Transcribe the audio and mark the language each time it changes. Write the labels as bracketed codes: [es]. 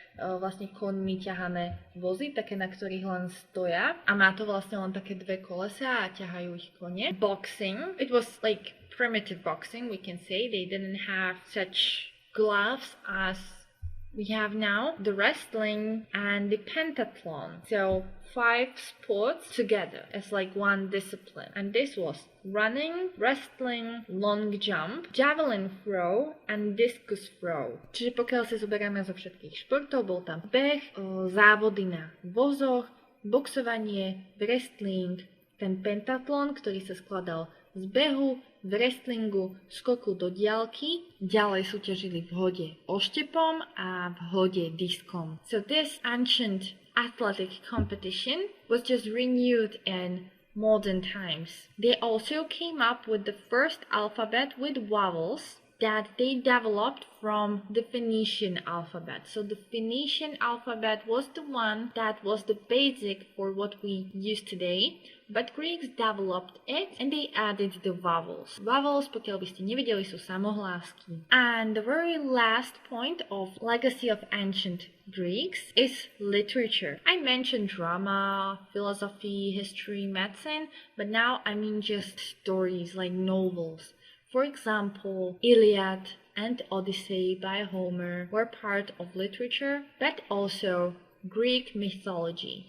[sk] vlastne koňmi ťahané vozy, také, na ktorých len stoja. A má to vlastne len také dve kolesa a ťahajú ich kone. Boxing. [en] It was like primitive boxing, we can say. They didn't have such gloves as we have now. The wrestling and the pentathlon. So 5 sports together as like one discipline. And this was running, wrestling, long jump, javelin throw and discus throw. Čiže pokiaľ si zoberieme zo všetkých športov, bol tam beh, závody na vozoch, boxovanie, wrestling, ten pentatlon, ktorý sa skladal z behu, wrestlingu, skoku do diaľky, ďalej súťažili v hode oštepom a v hode diskom. So this ancient athletic competition was just renewed in modern times. They also came up with the first alphabet with vowels that they developed from the Phoenician alphabet. So the Phoenician alphabet was the one that was the basic for what we use today, but Greeks developed it and they added the vowels. [sk] Vowels, pokiaľ by ste nevedeli, sú samohlásky. [en] And the very last point of legacy of ancient Greeks is literature. I mentioned drama, philosophy, history, medicine, but now I mean just stories like novels. For example, Iliad and Odyssey by Homer were part of literature, but also Greek mythology.